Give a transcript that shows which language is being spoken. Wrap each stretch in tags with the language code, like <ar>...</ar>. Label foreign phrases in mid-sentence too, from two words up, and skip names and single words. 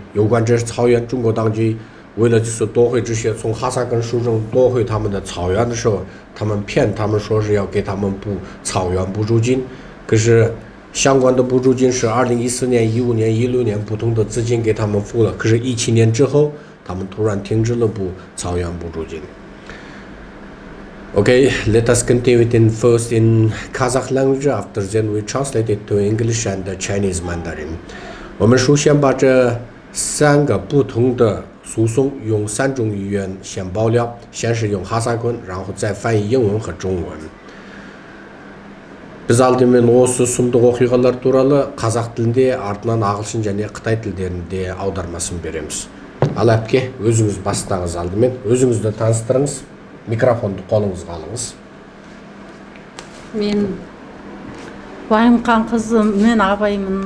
<zh>有关这草原，中国当局为了就是夺回这些从哈萨克书中夺回他们的草原的时候，他们说是要给他们补草原补助金，可是相关的补助金是2014年、15年、16年不同的资金给他们付了，可是17年之后，他们突然停止了补草原补助金。</zh> <en>Okay, let us continue it first in Kazakh language. After then, we translate it to English and Chinese Mandarin.</en> <zh>我们首先把这3个不同的诉讼用3种语言先爆料，先是用哈萨克，然后再翻译英文和中文。</zh> <kk>Biz алдымен осы сұмдық оқиғалар туралы қазақ тілінде, артынан ағылшын және қытай тілдерінде аудармасын береміз. Ал әпке, өзіңіз бастаңыз алдымен, өзіңізді таныстырыңыз. Микрофонды қолыңызға алыңыз. Мен Байымқан қызым, мен абаймын.</kk>